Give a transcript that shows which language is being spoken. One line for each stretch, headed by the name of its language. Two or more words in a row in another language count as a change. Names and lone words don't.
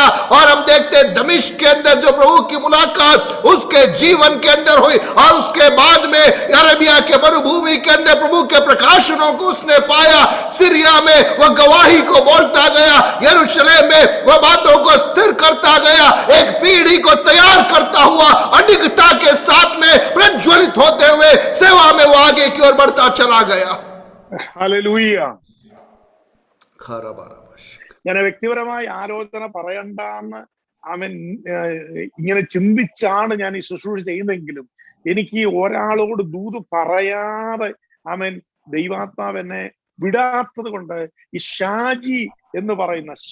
Hindi: और हम देखते दमिश्क के अंदर जो प्रभु की मुलाकात उसके जीवन के अंदर हुई, और उसके बाद में अरेबिया के मरुभूमि के अंदर प्रभु के प्रकाशनों को उसने पाया. सीरिया में वह गवाही को बोलता गया, यरूशलेम में वह बातों को स्थिर करता गया, एक पीढ़ी को तैयार करता हुआ अडिगता के साथ में प्रज्वलित होते हुए सेवा में वो आगे की ओर बढ़ता चला गया.
Malayalam: ഹല്ലേലൂയ. खरा बारा ഞാൻ വ്യക്തിപരമായി ആലോചന പറയണ്ടെന്ന് അവൻ ഇങ്ങനെ ചിന്തിച്ചാണ് ഞാൻ ഈ ശുശ്രൂഷ ചെയ്യുന്നതെങ്കിലും എനിക്ക് ഒരാളോട് ദൂത് പറയാതെ അവൻ ദൈവാത്മാവ് എന്നെ വിടാത്തത് കൊണ്ട് ഈ ഷാജി എന്ന് പറയുന്ന